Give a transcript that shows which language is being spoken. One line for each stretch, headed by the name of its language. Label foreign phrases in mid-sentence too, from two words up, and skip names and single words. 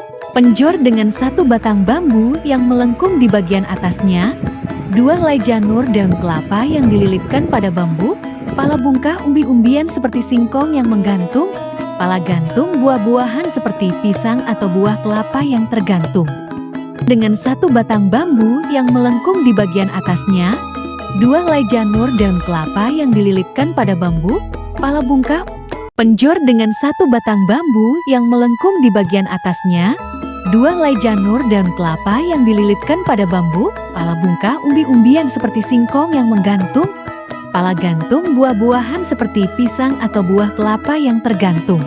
Indonesian: Penjor dengan satu batang bambu yang melengkung di bagian atasnya, dua helai janur daun kelapa yang dililitkan pada bambu, pala bungkah umbi-umbian seperti singkong yang menggantung, pala gantung buah-buahan seperti pisang atau buah kelapa yang tergantung. Dengan satu batang bambu yang melengkung di bagian atasnya, dua helai janur daun kelapa yang dililitkan pada bambu, pala bungkah. Penjor dengan satu batang bambu yang melengkung di bagian atasnya, dua helai janur daun kelapa yang dililitkan pada bambu, pala bungkah umbi-umbian seperti singkong yang menggantung, pala gantung buah-buahan seperti pisang atau buah kelapa yang tergantung.